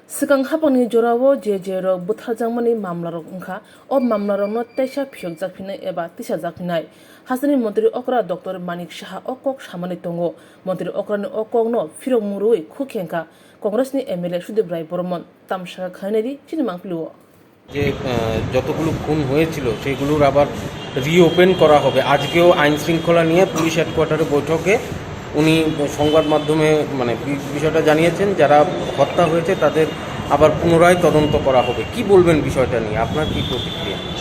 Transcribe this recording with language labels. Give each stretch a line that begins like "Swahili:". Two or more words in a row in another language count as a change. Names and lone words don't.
Kok Borok: Sikang hapani jorawo je Bwtharjakmani Mamlarogno o Mamlarogno Teisa Phiyokjaknai eba Teisa Hasani Montri Okra Dr. Manik Shaha Okok Shamani Tongo Montri Okrani Okogno Phirokkha Kwcham Congress ni MLA Sudip Barman Tamshaka Khaneri Chinimangpluo
Bangla: যে যতগুলো খুন হয়েছিল সেগুলোর আবার রিওপেন করা হবে। আজকেও আইন শৃঙ্খলা নিয়ে পুলিশ হেডকোয়ার্টারে বৈঠকে উনি সংবাদ মাধ্যমে বিষয়টা জানিয়েছেন, যারা হত্যা হয়েছে তাদের আবার পুনরায় তদন্ত করা হবে। কি বলবেন বিষয়টা নিয়ে, আপনার কি প্রতিক্রিয়া?